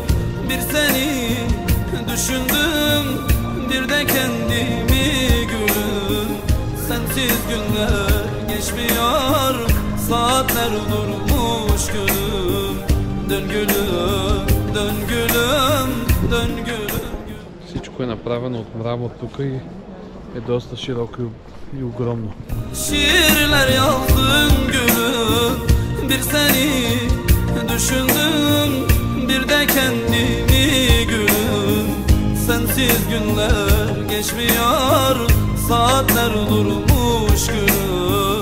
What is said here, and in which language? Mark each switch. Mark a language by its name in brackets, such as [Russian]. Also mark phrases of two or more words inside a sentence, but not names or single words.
[Turkish] Bir seni düşündüm, bir de kendimi gülüm. Sensiz günler geçmiyor, saatler durmuş gülüm. Dön gülüm, dön gülüm, dön gülüm. [Bulgarian] Всичко е направено от мрамор тук и е доста широко и огромно. [Turkish] Şiirler yazdım gülüm, bir seni düşündüm, bir de kendimi gülüm. Sensiz günler geçmiyor, saatler durmuş gülüm.